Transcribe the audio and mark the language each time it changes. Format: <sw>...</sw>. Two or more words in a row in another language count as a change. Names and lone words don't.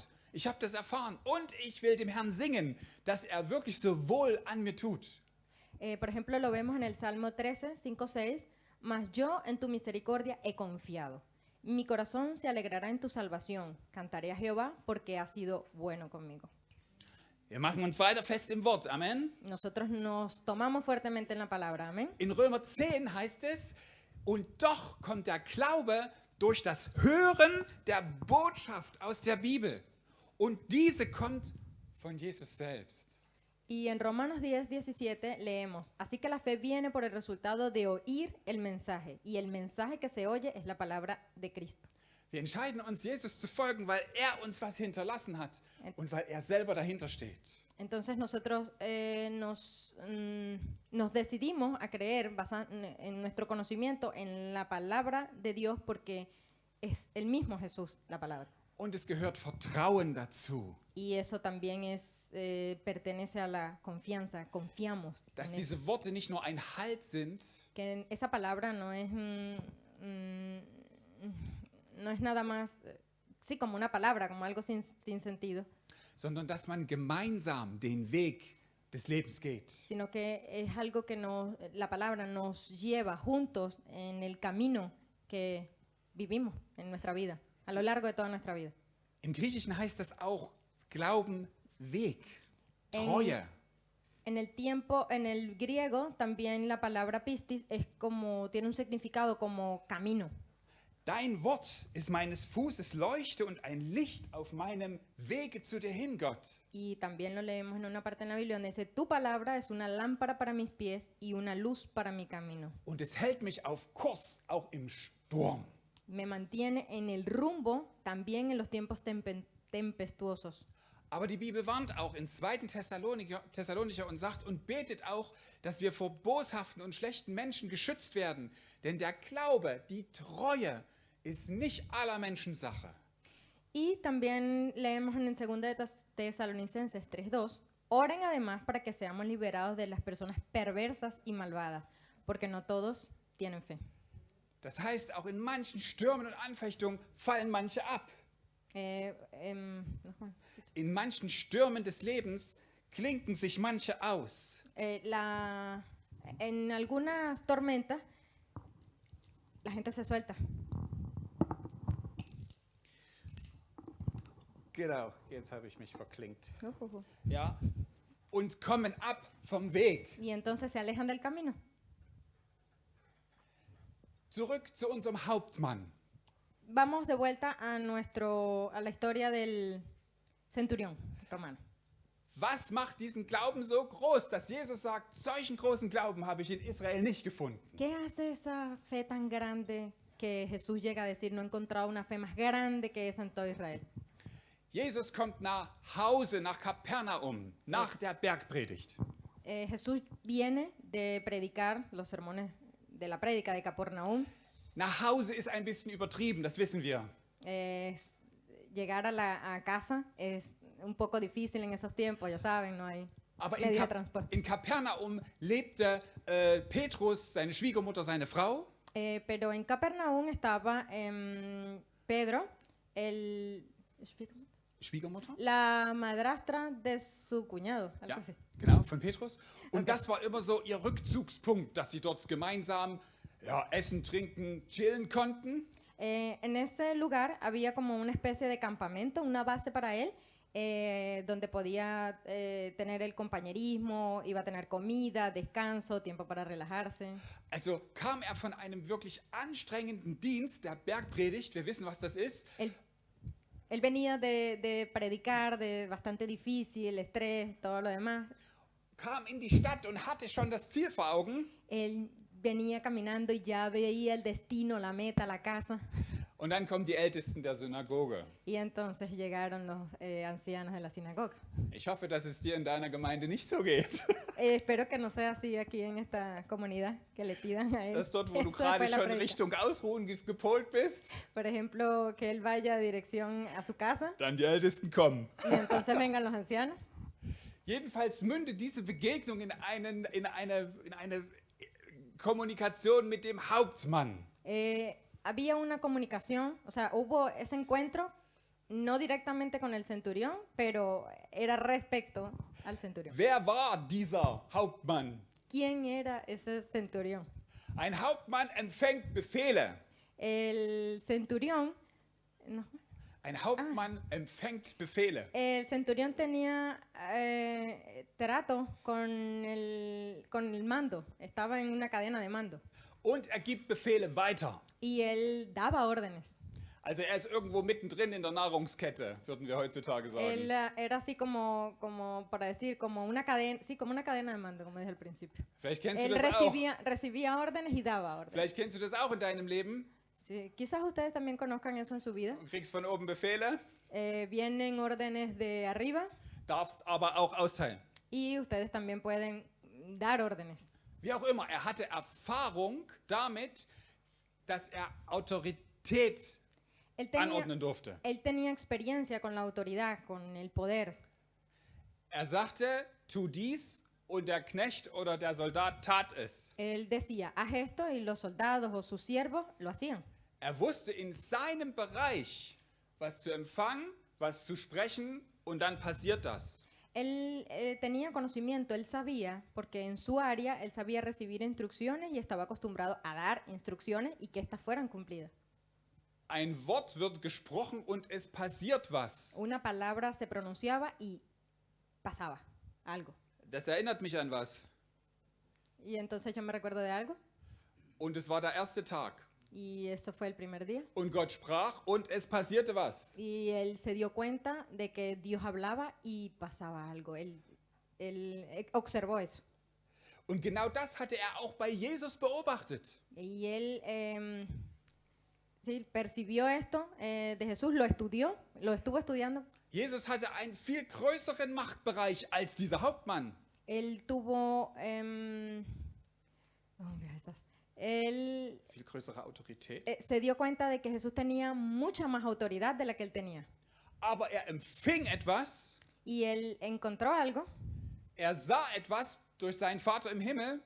<de>Ich habe das erfahren und ich will dem Herrn singen, dass er wirklich so wohl an mir tut.</de> <es>Por ejemplo, lo vemos en el Salmo 13, 5, 6. Mas yo en tu misericordia he confiado. Mi corazón se alegrará en tu salvación. Cantaré a Jehová porque ha sido bueno conmigo.</es> <de>Wir machen uns weiter fest im Wort. Amen.</de> <es>Nosotros nos tomamos fuertemente en la palabra. Amén.</es> <de>In Römer 10 heißt es, und doch kommt der Glaube durch das Hören der Botschaft aus der Bibel. Und diese kommt von Jesus selbst.</de> <es>Y en Romanos 10, 17 leemos, así que la fe viene por el resultado de oír el mensaje, y el mensaje que se oye es la palabra de Cristo.</es> <de>Wir entscheiden uns, Jesus zu folgen, weil er uns was hinterlassen hat und weil er selber dahinter steht.</de> <es>Entonces nosotros nos decidimos a creer en nuestro conocimiento en la palabra de Dios porque es el mismo Jesús la palabra.</es> <de>Und es gehört Vertrauen dazu.</de> <es>Y eso también pertenece a la confianza, confiamos.</es> <de>Dass</de> <es>en</es> <de>diese</de> <es>eso.</es> <de>Worte nicht nur ein Halt sind,</de> <es>Que esa palabra no es nada más, sí, como una palabra, como algo sin sentido,</es> <de>sondern dass man gemeinsam den Weg des Lebens geht.</de> <es>sino que es algo que la palabra nos lleva juntos en el camino que vivimos en nuestra vida, a lo largo de toda nuestra vida.</es> <de>Im Griechischen heißt das auch Glauben, Weg, Treue.</de> <es>En el griego también la palabra pistis tiene un significado como camino.</es> <de>Dein Wort ist meines Fußes Leuchte und ein Licht auf meinem Wege zu dir hin, Gott.</de> <es>Y también lo leemos en una parte en la Biblia donde dice, tu palabra es una lámpara para mis pies y una luz para mi camino.</es> <de>Und es hält mich auf Kurs, auch im Sturm.</de> <es>Me mantiene en el rumbo también en los tiempos tempestuosos.</es> <de>Aber die Bibel warnt auch in 2. Thessalonicher und sagt und betet auch, dass wir vor boshaften und schlechten Menschen geschützt werden. Denn der Glaube, die Treue ist nicht aller Menschen Sache.</de> <es>Y también leemos en el 2 Tesalonicenses 3:2, oren además para que seamos liberados de las personas perversas y malvadas, porque no todos tienen fe.</es> <de>Das heißt, auch in manchen Stürmen und Anfechtungen fallen manche ab. In manchen Stürmen des Lebens klinken sich manche aus.</de> <es>En algunas tormentas la gente se suelta.</es> <de>Genau, jetzt habe ich mich verklinkt. Ja, und kommen ab vom Weg.</de> <es>Y entonces se alejan del camino.</es> <de>Zurück zu unserem Hauptmann.</de> <es>Vamos de vuelta a la historia del centurión romano.</es> <de>Was macht diesen Glauben so groß, dass Jesus sagt, solchen großen Glauben habe ich in Israel nicht gefunden?</de> <es>¿Qué hace esa fe tan grande que Jesús llega a decir, no he encontrado una fe más grande que esa en todo Israel?</es> <de>Jesus kommt nach Hause, nach Kapernaum, nach der Bergpredigt.</de> <es>Jesús viene de predicar los sermones de la prédica de Capernaum.</es> <de>Nach Hause ist ein bisschen übertrieben, das wissen wir.</de> <es>Llegar a casa es un poco difícil en esos tiempos, ya saben, no hay</es> <de>Aber</de> <es>medio de transporte.</es> <de>in Kapernaum lebte Petrus, seine Schwiegermutter, seine Frau.</de> <es>Pero en Capernaum estaba Pedro,</es> <de>Schwiegermutter?</de> <es>la madrastra de su cuñado, algo</es> <de>Ja,</de> <es>así.</es> <de>genau, von Petrus. Und</de> <es>Okay.</es> <de>das war immer so ihr Rückzugspunkt, dass sie dort gemeinsam essen, trinken, chillen konnten.</de> <es>En ese lugar había como una especie de campamento, una base para él, donde podía tener el compañerismo, iba a tener comida, descanso, tiempo para relajarse.</es> <de>Also kam er von einem wirklich anstrengenden Dienst, der Bergpredigt, wir wissen, was das ist.</de> <es>Él venía de predicar, de bastante difícil, estrés, todo lo demás.</es> <de>Kam in die Stadt und hatte schon das Ziel vor Augen.</de> <es>Él venía caminando y ya veía el destino, la meta, la casa.</es> <de>Und dann kommen die Ältesten der Synagoge.</de> <es>Y entonces llegaron los ancianos de la sinagoga.</es> <de>Ich hoffe, dass es dir in deiner Gemeinde nicht so geht.</de> <es>Espero que no sea así aquí en esta comunidad, que le pidan a él.</es> <de>Dass dort, wo du</de> <es>eso</es> <de>gerade</de> <es>después de la</es> <de>schon</de> <es>prédica.</es> <de>Richtung Ausruhen gepolt bist,</de> <es>Por ejemplo, que él vaya dirección a su casa</es> <de>dann die Ältesten kommen.</de> <es>y entonces vengan los ancianos.</es> <de>Jedenfalls mündet diese Begegnung in eine Kommunikation mit dem Hauptmann.</de> <es>Había una comunicación, o sea, hubo ese encuentro, no directamente con el centurión, pero era respecto al centurión.</es> <de>Wer war dieser Hauptmann?</de> <es>¿Quién era ese centurión?</es> <de>Ein Hauptmann empfängt Befehle.</de> <es>El centurión, no,</es> <de>Ein Hauptmann empfängt Befehle.</de> <es>el centurión tenía trato con el mando, estaba en una cadena de mando</es> <de>Und er gibt Befehle weiter.</de> <es>y él daba órdenes.</es> <de>Also er ist irgendwo mittendrin in der Nahrungskette, würden wir heutzutage</de> <es>Él</es> <de>sagen.</de> <es>era así como para decir, como una cadena, sí, como una cadena de mando, como dije al principio.</es> <de>Vielleicht kennst du</de> <es>Él</es> <de>das auch.</de> <es>recibía órdenes y daba órdenes.</es> <de>Vielleicht kennst du das auch in deinem Leben.</de> <es>Sí, quizás ustedes también conozcan eso en su vida.</es> <de>Du kriegst von oben Befehle,</de> <es>Vienen órdenes de arriba</es> <de>darfst aber auch austeilen.</de> <es>y ustedes también pueden dar órdenes.</es> <de>Wie auch immer, er hatte Erfahrung damit, dass er Autorität</de> <es>Él tenía,</es> <de>anordnen durfte.</de> <es>él tenía experiencia con la autoridad, con el poder.</es> <de>Er sagte, tu dies und der Knecht oder der Soldat tat es.</de> <es>Él decía, haz esto y los soldados o sus siervos lo hacían.</es> <de>Er wusste in seinem Bereich, was zu empfangen, was zu sprechen und dann passiert das.</de> <es>Él tenía conocimiento, él sabía, porque en su área él sabía recibir instrucciones y estaba acostumbrado a dar instrucciones y que éstas fueran cumplidas.</es> <de>Ein Wort wird gesprochen und es passiert was.</de> <es>Una palabra se pronunciaba y pasaba algo.</es> <de>Das erinnert mich an was.</de> <es>Y entonces yo me recuerdo de algo</es> <de>Und es war der erste Tag.</de> <es>y eso fue el primer día.</es> <de>Und Gott sprach und es passierte was.</de> <es>Y él se dio cuenta de que Dios hablaba y pasaba algo. Él observó eso.</es> <de>Und genau das hatte er auch bei Jesus beobachtet.</de> <es>Y él sí, percibió esto de Jesús, lo estudió, lo estuvo estudiando.</es> <de>Jesus hatte einen viel größeren Machtbereich als dieser Hauptmann.</de> <es>Él tuvo... él</es> <de>Viel größere Autorität.</de> <es>se dio cuenta de que Jesús tenía mucha más autoridad de la que él tenía.</es> <de>Aber er empfing etwas,</de> <es>Y él encontró algo.</es> <de>er sah etwas durch seinen Vater im Himmel</de>